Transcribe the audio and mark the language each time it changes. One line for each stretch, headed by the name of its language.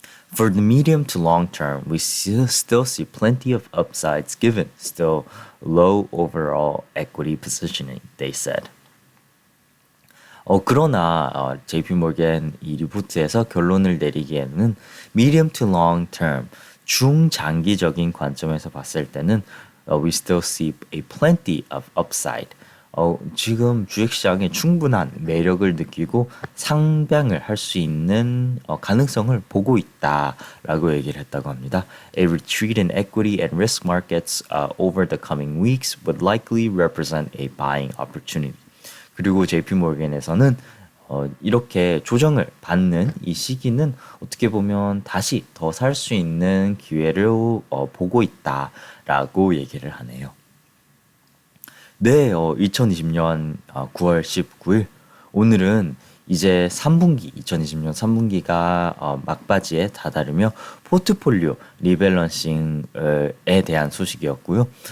English: For the medium to long term, we still see plenty of upsides given still low overall equity positioning, they said.
Korean: 그러나 JP 모건 이 리포트에서 결론을 내리기에는
English: medium to long term,
Korean: 중장기적인 관점에서 봤을 때는
English: we still see a plenty of upside.
Korean: 지금 주식시장에 충분한 매력을 느끼고 상방을 할 수 있는 가능성을 보고 있다라고 얘기를 했다고 합니다.
English: A retreat in equity and risk markets over the coming weeks would likely represent a buying opportunity.
Korean: 그리고 JP 모건에서는 이렇게 조정을 받는 이 시기는 어떻게 보면 다시 더 살 수 있는 기회를 보고 있다라고 얘기를 하네요. 네, 2020년 9월 19일 오늘은 이제 2020년 3분기가 막바지에 다다르며 포트폴리오 리밸런싱에 대한 소식이었고요.